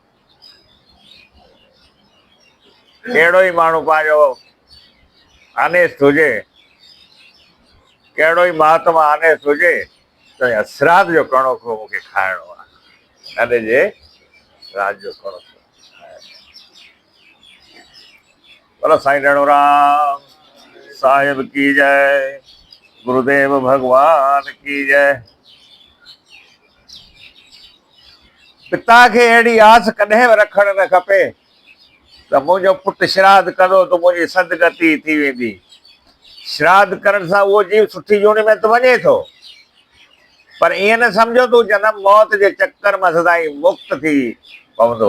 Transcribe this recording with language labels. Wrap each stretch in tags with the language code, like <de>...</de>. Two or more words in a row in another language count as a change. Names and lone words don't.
<sd>कहिड़ो ई माण्हू पंहिंजो आनेस्त हुजे, कहिड़ो ई महात्मा आनेस्त हुजे, त श्राद्ध जो कणो को मूंखे खाइणो आहे। अॾे जे श्राद्ध जो कणो। बोलो साईं रणुराम साहिब की जय, गुरुदेव भगवान की जय। पिता खे अहिड़ी आस कॾहिं रखण न खपे त मुंहिंजो पुटु श्राद्ध कंदो त मुंहिंजी सदगति थी वेंदी। श्राद्ध करण सां उहो जीव सुठी जून में त वञे थो, पर ईअं न सम्झो तूं जनम मौत जे चक्कर में सदाईं मुक्त थी पवंदो।</sd>